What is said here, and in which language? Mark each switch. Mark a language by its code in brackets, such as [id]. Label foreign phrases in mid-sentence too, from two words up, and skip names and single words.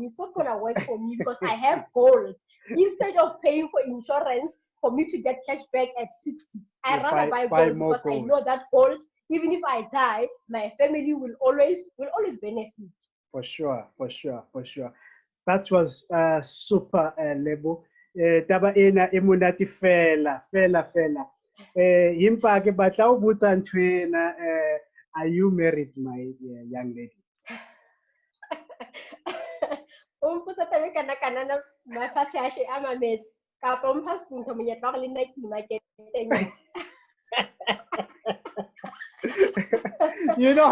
[en] It's not gonna work for me because I have gold. Instead of paying for insurance for me to get cash back at 60, I'd rather buy gold because I know that gold, even if I die, my family will always benefit. For sure. That was super, Lebo. [st] Taba ena e monate fela. Impa ke batla o botsa ntwena, [en] are you married, my young lady? You know,